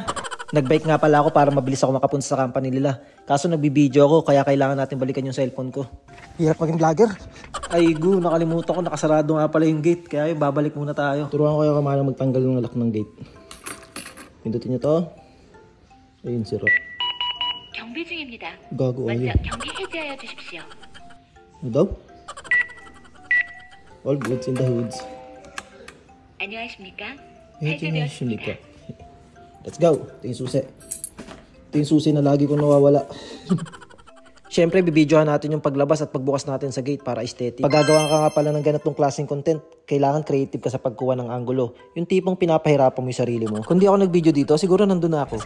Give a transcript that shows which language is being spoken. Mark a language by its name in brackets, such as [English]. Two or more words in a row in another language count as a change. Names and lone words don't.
[Filipino] Nagbike nga pala ako para mabilis ako makapunta sa company nila. Kaso nagbibideo ako kaya kailangan natin balikan yung cellphone ko. Hirap maging vlogger. Ay nakalimutan ko. Nakasarado nga pala yung gate. Kaya babalik muna tayo. Turuan ko kayo kamalang magtanggal yung lock ng gate. Pindutin nyo to. Ayun, siro. [Korean] 경비 중입니다. [Filipino] Gago [Korean] 먼저 [Filipino] ayaw. [Korean] 경비 해제하여 주십시오. [Filipino] Ano daw? [English] All goods in the hoods. [Korean] 안녕하십니까? [English] Hehehe, let's go. [Filipino] Ito yung susi. Ito yung susi na lagi kong nawawala. Siyempre, bibidyohan natin yung paglabas at pagbukas natin sa gate para aesthetic. Pag gagawa ka nga pala ng ganitong klaseng content, kailangan creative ka sa pagkuha ng angulo. Yung tipong pinapahirapan mo yung sarili mo. Kung di ako nag-video dito, siguro nandun na ako.